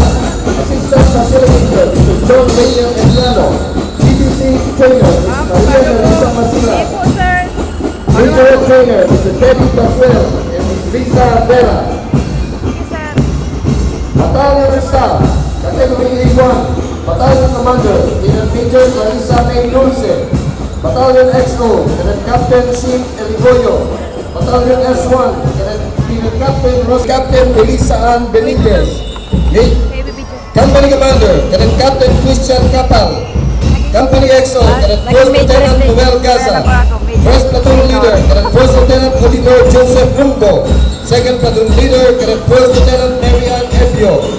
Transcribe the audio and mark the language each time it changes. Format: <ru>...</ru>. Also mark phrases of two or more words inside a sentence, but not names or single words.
<en>Assistant Facilitator, Mr. John Daniel Enriano. CBC Trainer, Ms. Maria Larissa Masila. Regional Trainer, Mr. Teddy Pascual and Ms. Lisa Vera. Battalion Staff, Category A1, Battalion Commander, Lieutenant Major Clarissa May Dulce. Battalion XO, Lieutenant Captain Sim Eligoyo. Battalion S1, Lieutenant Captain Ross Captain Elisa Ann Benitez. Company Commander, Lieutenant Captain Christian Capal. Company XO, Lieutenant First Lieutenant Noel Gaza. First Platoon Leader, Lieutenant First Lieutenant Oliver Joseph Rumbo. Second Platoon Leader, Lieutenant First Lieutenant Marian Ebio.</en>